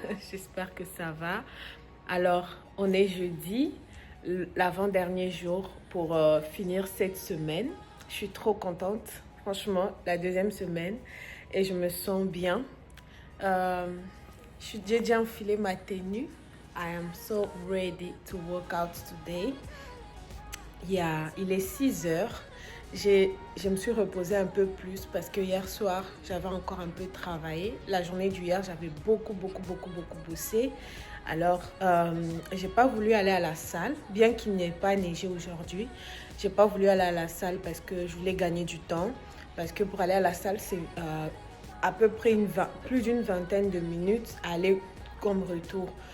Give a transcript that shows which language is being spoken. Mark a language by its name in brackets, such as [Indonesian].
[French] J'espère que ça va. Alors, on est jeudi, l'avant-dernier jour pour finir cette semaine. Je suis trop contente. Franchement, la deuxième semaine et je me sens bien. J'ai déjà enfilé ma tenue. [English] I am so ready to work out today. [French] Yeah, il est 6 heures. Je me suis reposée un peu plus parce que hier soir, j'avais encore un peu travaillé. La journée d'hier, j'avais beaucoup bossé. Alors, j'ai pas voulu aller à la salle, bien qu'il n'ait pas neigé aujourd'hui. J'ai pas voulu aller à la salle parce que je voulais gagner du temps. Parce que pour aller à la salle, c'est à peu près plus d'une vingtaine de minutes aller comme retour.